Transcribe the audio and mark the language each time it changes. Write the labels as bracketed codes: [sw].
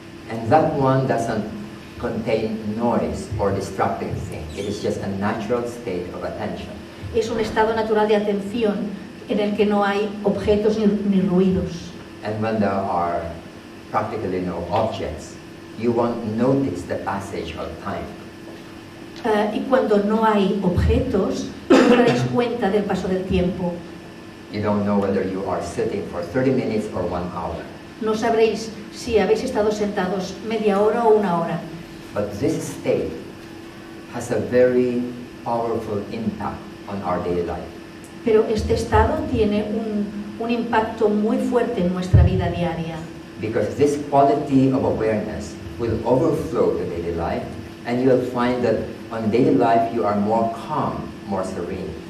[en] And that one doesn't contain noise or distracting thing. It is just a natural state of attention. [es] Es un estado natural de atención en el que no hay objetos ni ruidos. [en] And when there are practically no objects, you won't notice the passage of time. [es] Y cuando no hay objetos, no os daréis cuenta del paso del tiempo. [en] You don't know whether you are sitting for 30 minutes or 1 hour. [es] No sabréis si habéis estado sentados media hora o una hora. [en] But this state has a very powerful impact on our daily life. [es] Pero este estado tiene un impacto muy fuerte en nuestra vida diaria. [en] Because this quality of awareness will overflow to daily life, and you will find that on daily life you are more calm, more serene.